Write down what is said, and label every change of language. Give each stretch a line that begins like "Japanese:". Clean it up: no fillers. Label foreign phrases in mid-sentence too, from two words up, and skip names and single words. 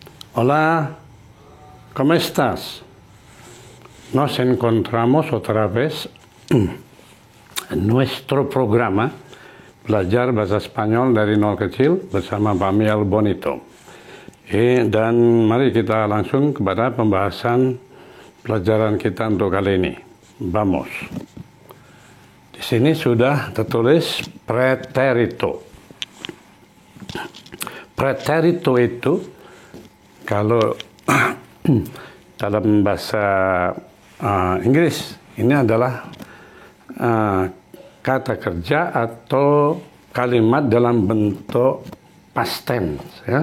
Spanish: Hola, ¿cómo estás? Nos encontramos otra vez en nuestro programa Belajar Bahasa Spanyol dari Nol Kecil bersama Pak Miel Bonito.
Indonesian: Dan mari kita langsung kepada pembahasan pelajaran kita untuk kali ini.
Spanish: Vamos.
Indonesian: Di sini sudah tertulis preterito. Preterito itu kalau dalam bahasa Inggris ini adalah kata kerja atau kalimat dalam bentuk
English: past tense,
Indonesian: ya.